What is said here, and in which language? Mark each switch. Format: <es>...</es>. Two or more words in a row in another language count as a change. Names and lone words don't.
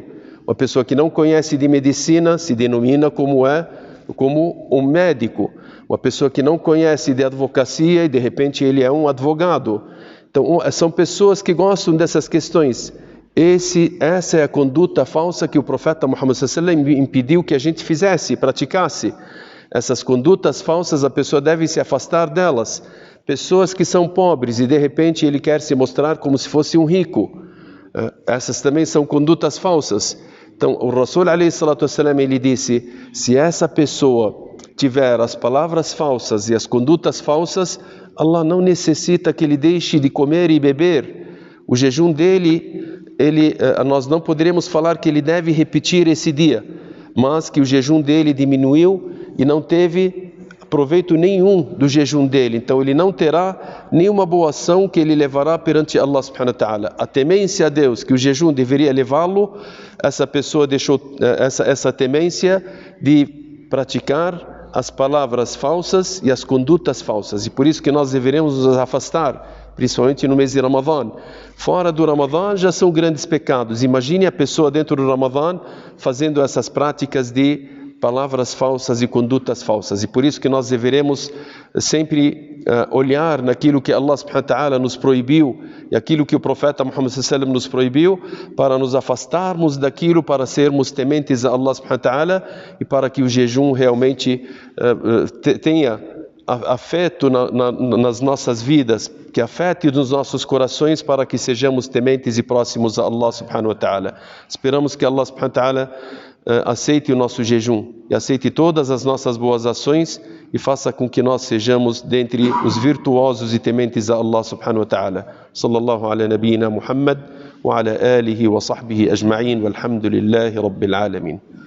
<pt>Uma pessoa que não conhece de medicina, se denomina como um médico. Uma pessoa que não conhece de advocacia e de repente ele é um advogado. Então são pessoas que gostam dessas questões. Essa é a conduta falsa que o profeta Muhammad</pt> <ar>صلى الله عليه وسلم</ar> <pt>impediu que a gente fizesse, praticasse. Essas condutas falsas, a pessoa deve se afastar delas. Pessoas que são pobres e de repente ele quer se mostrar como se fosse um rico. Essas também são condutas falsas. Então o Rasul</pt> <ar>عليه الصلاة والسلام</ar> <pt>ele disse: se essa pessoa tiver as palavras falsas e as condutas falsas, Allah não necessita que ele deixe de comer e beber. O jejum dele, nós não poderemos falar que ele deve repetir esse dia, mas que o jejum dele diminuiu e não teve proveito nenhum do jejum dele. Então ele não terá nenhuma boa ação que ele levará perante Allah</pt> <ar>سبحانه وتعالى.</ar> <pt>A temência a Deus que o jejum deveria levá-lo, essa pessoa deixou essa temência de praticar as palavras falsas e as condutas falsas. E por isso que nós deveremos nos afastar, principalmente no mês de Ramadã. Fora do Ramadã já são grandes pecados. Imagine a pessoa dentro do Ramadã fazendo essas práticas de palavras falsas e condutas falsas. E por isso que nós deveremos sempre olhar naquilo que Allah</pt> <ar>سبحانه وتعالى</ar> <pt>nos proibiu e aquilo que o profeta Muhammad</pt> <ar>صلى الله عليه وسلم</ar> <pt>nos proibiu, para nos afastarmos daquilo, para sermos tementes a Allah</pt> <ar>سبحانه وتعالى</ar> <pt>e para que o jejum realmente tenha afeto nas nossas vidas, que afete nos nossos corações, para que sejamos tementes e próximos a Allah</pt> <ar>سبحانه وتعالى.</ar> <pt>Esperamos que Allah</pt> <ar>سبحانه وتعالى</ar> <pt>aceite o nosso jejum e aceite todas as nossas boas ações e faça com que nós sejamos dentre os virtuosos e tementes a Allah</pt> <ar>سبحانه وتعالى. صلى الله على نبينا محمد وعلى آله وصحبه أجمعين والحمد لله رب العالمين.</ar>